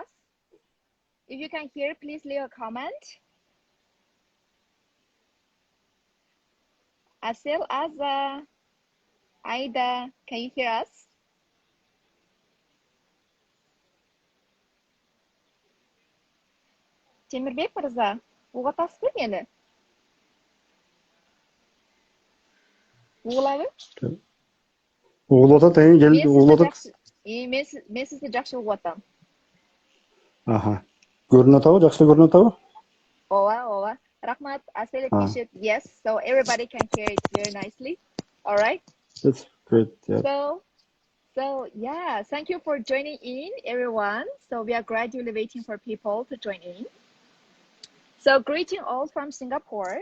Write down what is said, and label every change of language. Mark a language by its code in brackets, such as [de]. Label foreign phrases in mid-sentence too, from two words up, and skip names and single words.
[en] If you can hear, please leave a comment. Asil, Azza, Aida, can you hear us? [ky] Temirbek мырза, угатасызбы мени? Угулабы? Угулуп атат, келди, угулуп атат. Мен сизди жакшы угуп атам. Аха. Көрүнүп атабы? Жакшы көрүнүп атабы? Ооба. Рахмат. [en] Asil appreciate. Yes, so everybody can hear it very nicely. All right. That's great. Yeah. So yeah, thank you for joining in, everyone. So we are gradually waiting for people to join in. So greeting all from Singapore.